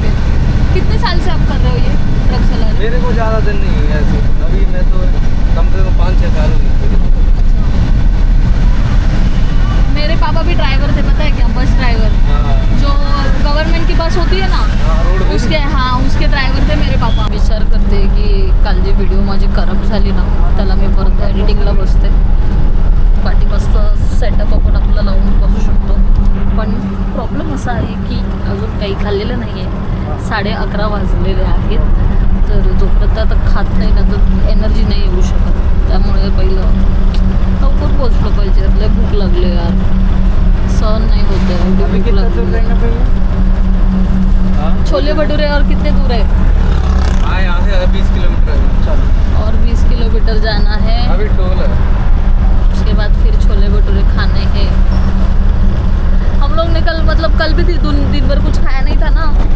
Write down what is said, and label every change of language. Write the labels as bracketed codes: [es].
[hi] फिर कितने साल से आप कर रहे हो ये ट्रक चला रहे हो? मेरे को ज़्यादा दिन नहीं है ऐसे, अभी मैं तो कम से कम 5-6 साल हुई। मेरे पापा भी ड्राइवर थे, पता है क्या? बस ड्राइवर, जो गवर्नमेंट की बस होती है ना रोड उसके, हाँ उसके ड्रायव्हर ते मेरे पापा. [mr] विचार करते की काल जी व्हिडिओ माझी खराब झाली ना त्याला मी परत एडिटिंगला बसते. पाठी मस्त सेटअप आपण आपला लावून बसू शकतो. पण प्रॉब्लेम असा आहे की अजून काही खाल्लेलं नाही आहे. 11:30 वाजलेले आहेत. तर जोपर्यंत आता खात नाही ना तर एनर्जी नाही येऊ शकत. त्यामुळे पहिलं लवकर पोचलं पाहिजे. लय भूक लागली यार, सहन नहीं होते. [hi] अभी कितना दूर रहेंगे भैया? छोले भटूरे और कितने दूर है? हाँ, यहाँ से 20 किलोमीटर है। चलो, और 20 किलोमीटर जाना है. अभी टोल है। उसके बाद फिर छोले भटूरे खाने हैं. हम लोग ने कल मतलब कल भी दिन भर कुछ खाया नहीं था ना.